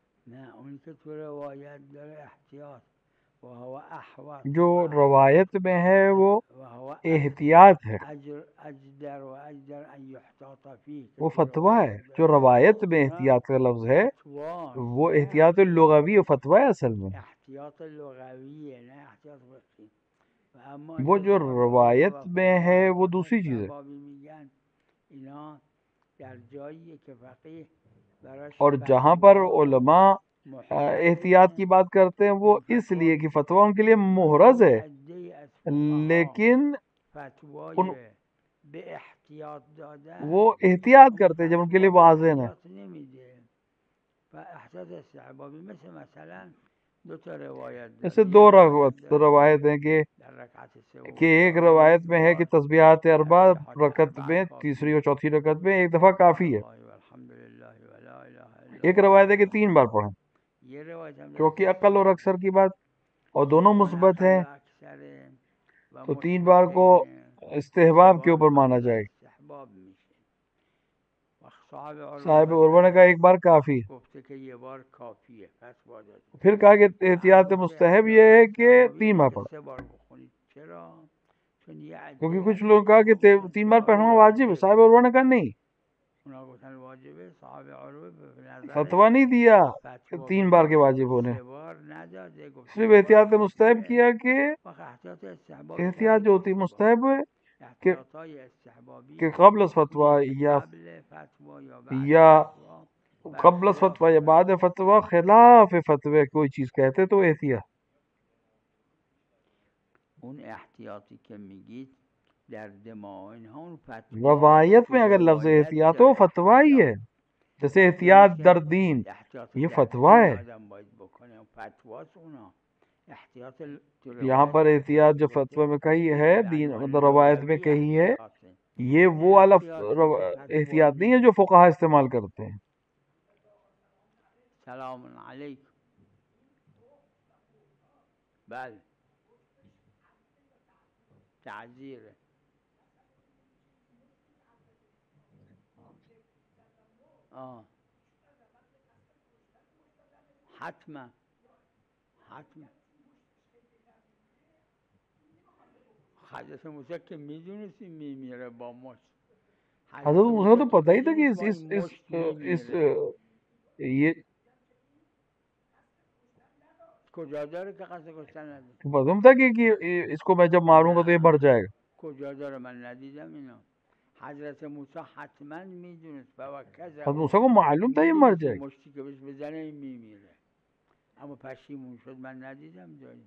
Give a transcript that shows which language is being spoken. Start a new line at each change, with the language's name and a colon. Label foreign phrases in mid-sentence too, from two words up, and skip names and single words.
Persian: نه اون که تو روایت داره
Arabic: احتیاط وهو احوط
Urdu: جو روایت میں ہے وہ وهو احتیاط ہے،
Arabic: اجدر و اجدر ان يحتاط فيه
Urdu: وہ فتویٰ ہے۔ جو روایت میں احتیاط کا لفظ ہے وہ احتیاط لغوی و فتویٰ ہے اصل میں۔
Persian: احتیاط لغوی ہے نه احتیاط فقهی
Urdu: وہ جو روایت میں ہے وہ دوسری چیز ہے،
Persian: میگن اینا در جایی که فقیه براش
Urdu: اور جہاں پر علماء احتیاط کی بات کرتے ہیں وہ اس لیے کہ فتویٰ ان کے لیے محرز ہے، لیکن
Persian: فتوای به احتیاط دادن
Urdu: وہ احتیاط کرتے ہیں جب ان کے لیے واضح ہے۔
Persian: احتیاط نمیده و احتیاط استحبابی مثلا دو تا روایت داره
Urdu: ایسے دو روایت ہیں
Persian: در رکعت سوم
Urdu: کہ ایک روایت میں ہے کہ تسبیحات اربع رکعت میں تیسری اور چوتھی رکعت میں ایک دفعہ کافی ہے،
Arabic: الحمدللہ ولا الہ الا
Urdu: ایک روایت ہے کہ 3 بار پڑھیں، یہ روایت ہم کیونکہ عقل اور اکثر کی بات اور دونوں مثبت ہیں تو 3 بار کو استحباب کے اوپر مانا جائے گا۔
Persian: استحباب میشه
Urdu: صاحب عروہ نے کہا ایک بار کافی ہے،
Persian: گفته که یه بار کافیه فتوا داده
Urdu: پھر کہا کہ احتیاط مستحب یہ ہے کہ 3 بار پڑھیں،
Persian: 3 بار بخونید چرا چون یه عده
Urdu: کیونکہ کچھ لوگ کہا کہ 3 بار پڑھنا واجب ہے، صاحب عروہ نے کہا نہیں،
Persian: اونا گفتن واجبه صاحب عروه به نظر
Urdu: فتویٰ نہیں دیا کہ 3 بار کے واجب ہونے،
Persian: 3 بار نداده گفت
Urdu: صرف احتیاط مستحب کیا کہ
Persian: احتیاط استحبابی
Urdu: احتیاط جو ہوتی مستحب ہے کہ
Persian: احتیاطای استحبابی کہ قبل از فتویٰ یا قبل فتوا یا بعد یا فتوا قبل از فتویٰ
Urdu: یا بعد فتویٰ خلاف فتوی کوئی چیز کہتے تو احتیاط،
Persian: اون احتیاطی که میگید در دماغ اینها اون فتوا
Urdu: روایت میں اگر لفظ احتیاط ہو فتویٰ ہی ہے، جیسے
Persian: احتیاط در دین
Urdu: یہ فتویٰ ہے،
Persian: آدم باید بکنه فتواست اونا احتیاط
Urdu: یہاں پر احتیاط جو فتوی میں کہی ہے دین مطلب روایت میں کہی ہے یہ وہ والا احتیاط نہیں ہے جو فقہا استعمال کرتے ہیں۔
Arabic: سلام علیکم
Persian: بله تعذیره حتما حضرت موسی که میدونستی میمیره با مشت
Urdu: حضرت موسیٰ تو پتہ ہی تھا کہ اس یہ
Persian: کجا داره که قصد کشتن نداره
Urdu: معلوم تھا کہ اس کو میں جب ماروں گا تو یہ مر جائے گا،
Persian: کجا داره من ندیدم اینا حضرت موسی حتما میدونست
Urdu: حضرت موسیٰ کو معلوم تھا یہ مر جائے گا،
Persian: مشتی که بهش بزنه این میمیره اما پشیمون شد من ندیدم جایی